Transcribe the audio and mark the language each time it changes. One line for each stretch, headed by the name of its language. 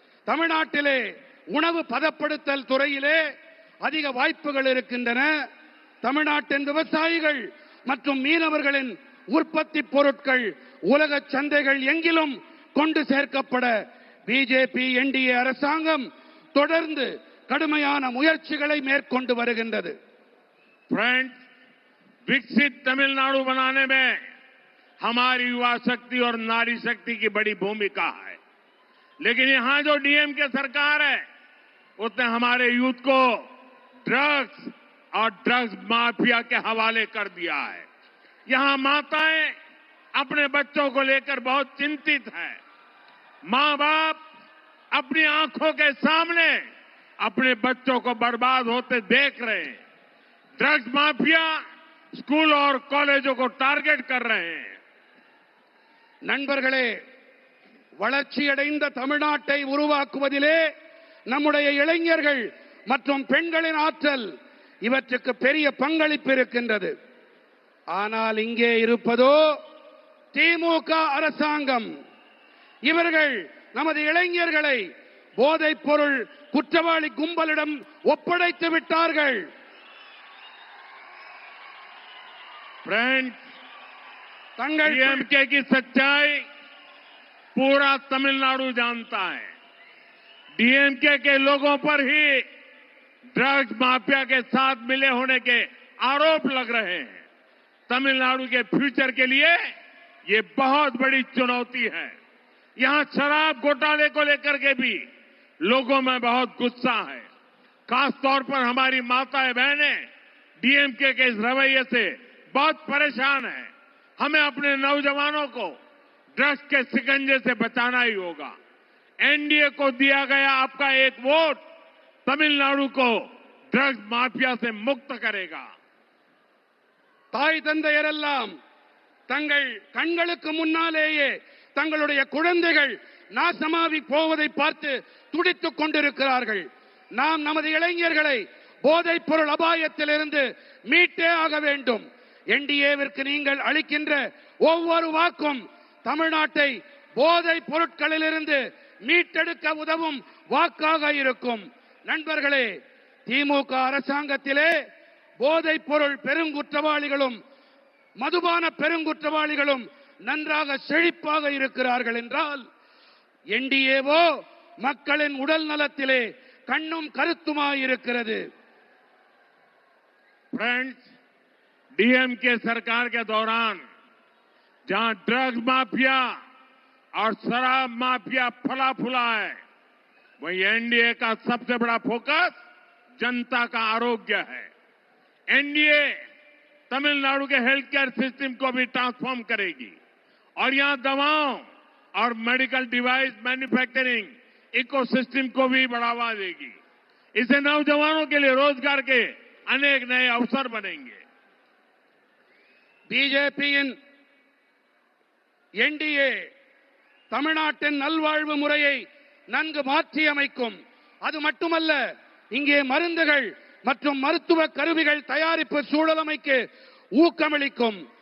Tamil: தமிழ்நாட்டிலே உணவு பதப்படுத்தல் துறையிலே அதிக வாய்ப்புகள் இருக்கின்றன. தமிழ்நாட்டின் விவசாயிகள் மற்றும் மீனவர்களின் உற்பத்தி பொருட்கள் உலக சந்தைகள் எங்கிலும் கொண்டு சேர்க்கப்பட பிஜேபி என்டிஏ அரசாங்கம் தொடர்ந்து கடுமையான முயற்சிகளை மேற்கொண்டு வருகின்றது.
Hindi: फ्रेंड्स, विकसित तमिलनाडु बनाने में हमारी युवा शक्ति और नारी शक्ति की बड़ी भूमिका है। लेकिन यहां जो डीएमके सरकार है उसने हमारे यूथ को ड्रग्स और ड्रग्स माफिया के हवाले कर दिया है। यहां माताएं अपने बच्चों को लेकर बहुत चिंतित हैं। मां बाप अपनी आंखों के सामने अपने बच्चों को बर्बाद होते देख रहे हैं। ड्रग्स माफिया स्कूल और कॉलेजों को टारगेट कर रहे हैं।
Tamil: நண்பர்களே, வளர்ச்சியடைந்த தமிழ்நாட்டை உருவாக்குவதிலே நம்முடைய இளைஞர்கள் மற்றும் பெண்களின் ஆற்றல் இவற்றுக்கு பெரிய பங்களிப்பு இருக்கின்றது. ஆனால் இங்கே இருப்பதோ திமுக அரசாங்கம். இவர்கள் நமது இளைஞர்களை போதைப் பொருள் குற்றவாளி கும்பலிடம் ஒப்படைத்து விட்டார்கள்.
Hindi: फ्रेंड्स, डीएमके की सच्चाई पूरा तमिलनाडु जानता है। डीएमके के लोगों पर ही ड्रग्स माफिया के साथ मिले होने के आरोप लग रहे हैं। तमिलनाडु के फ्यूचर के लिए ये बहुत बड़ी चुनौती है। यहां शराब घोटाले को लेकर के भी लोगों में बहुत गुस्सा है। खासतौर पर हमारी माताएं बहनें डीएमके के इस रवैये से बहुत परेशान हैं। हमें अपने नौजवानों को ड्रग्स के शिकंजे से बचाना ही होगा। एनडीए को दिया गया आपका एक वोट तमिलनाडु को ड्रग्स माफिया से मुक्त करेगा।
Tamil: தாய் தந்தையரெல்லாம் தங்கள் கண்களுக்கு முன்னாலேயே தங்களுடைய குழந்தைகள் நாசமாகி போவதை பார்த்து துடித்துக் கொண்டிருக்கிறார்கள். நாம் நமது இளைஞர்களை போதைப் பொருள் அபாயத்திலிருந்து மீட்டே ஆக வேண்டும். என்டிஏவிற்கு நீங்கள் அளிக்கின்ற ஒவ்வொரு வாக்கும் தமிழ்நாட்டை போதைப் பொருட்களிலிருந்து மீட்டெடுக்க உதவும் வாக்காக இருக்கும். நண்பர்களே, திமுக அரசாங்கத்திலே போதைப் பொருள் பெருங்குற்றவாளிகளும் மதுபான பெருங்குற்றவாளிகளும் நன்றாக செழிப்பாக இருக்கிறார்கள் என்றால் என்டிஏவோ மக்களின் உடல் நலத்திலே கண்ணும் கருத்துமாயிருக்கிறது.
Hindi: फ्रेंड्स, डीएमके सरकार के दौरान जहां ड्रग्स माफिया और शराब माफिया फला फूला है, वहीं एनडीए का सबसे बड़ा फोकस जनता का आरोग्य है। एनडीए तमिलनाडु के
English: health care system
Hindi: को भी ट्रांसफॉर्म करेगी और यहां दवाओं और
English: medical device manufacturing ecosystem
Hindi: को भी बढ़ावा देगी। इससे नौजवानों के लिए रोजगार के अनेक नए अवसर बनेंगे।
Tamil: பிஜேபியின் என்டிஏ தமிழ்நாட்டின் நல்வாழ்வு முறையை நன்கு மாற்றியமைக்கும். அது மட்டுமல்ல, இங்கே மருந்துகள் மற்றும் மருத்துவ கருவிகள் தயாரிப்பு சூழலமைக்கு ஊக்கமளிக்கும்.